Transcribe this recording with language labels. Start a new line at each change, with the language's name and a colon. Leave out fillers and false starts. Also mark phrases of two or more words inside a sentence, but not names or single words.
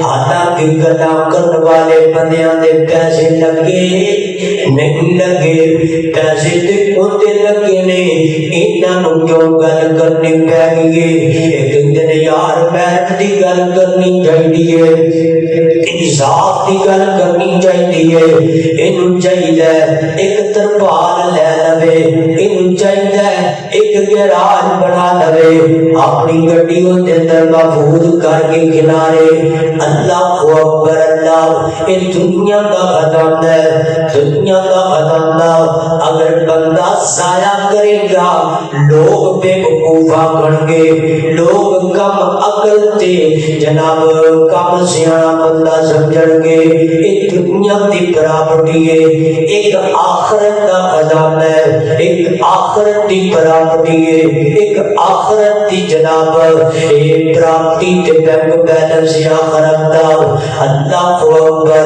Punjabi: حالانکہ گلا کرنے والے بندیاں دے پیسے لگے نہیں لگے، پیسے تے ہوتے لگے نے. انہاں کیوں گل کرنی پے گئی؟ ایک دن یار محنت دی گل کرنی چاہیے، انصاف دی گل کرنی چاہیے. اینوں چاہیے ایک ترپال لے لوے، اینوں چاہیے ایک گراج بنا لوے، اپنی گڈی دے اندر محفوظ کر کے کنارے.
Arabic: اللہ اکبر.
Punjabi: اللہ اے دنیا دا خزانہ ہے، دنیا دا خزانہ اگر بندہ ضائع کرے گا لوگ بے وقوف آکھن گے، لوگ کم عقل تے جناب کم سیانا بندہ سمجھن گے. اے دنیا دی پراپرٹی ہے، ایک آخرت دا خزانہ ہے، ایک آخرت دی پراپرٹی ہے، ایک آخرت دی جناب اے پراپرٹی تے
English: bank balance
Punjabi: آخرت دا.
Arabic: اللہ اکبر.